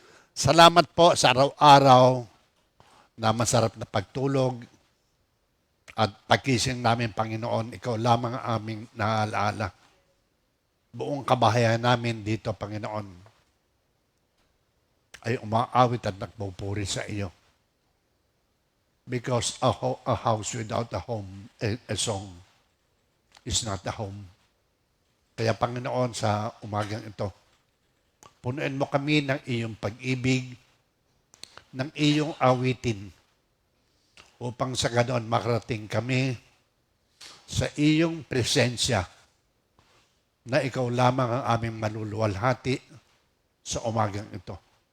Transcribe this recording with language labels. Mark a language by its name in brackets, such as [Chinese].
[Filipino] Salamat po sa araw-araw na masarap na pagtulog at pagkising namin, Panginoon, Ikaw lamang ang aming naalaala. Buong kabahayan namin dito, Panginoon, ay umaawit at nagpupuri sa iyo. [English] Because a house without a home, a song, is not a home. [Filipino] Kaya Panginoon, sa umagang ito, punuin mo kami ng iyong pag-ibig, ng iyong awitin, upang sa ganoon makarating kami sa iyong presensya na ikaw lamang ang aming maluluwalhati sa umagang ito.